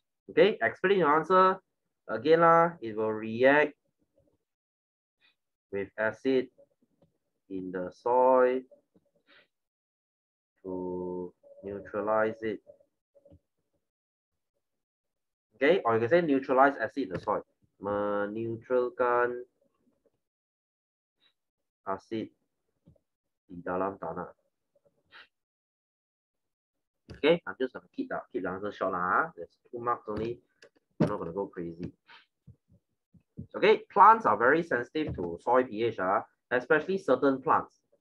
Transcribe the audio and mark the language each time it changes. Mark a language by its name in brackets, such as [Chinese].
[English] Okay, explain your answer. Again lah, it will react with acid in the soil to neutralize it. Okay, or you can say neutralize acid in the soil. [Malay] Meneutralkan asid di dalam tanah. [English] Okay, I'm just gonna keep the answer short lah. There's 2 marks only. I'm not gonna go crazy. Okay, plants are very sensitive to soil pH, especially certain plants.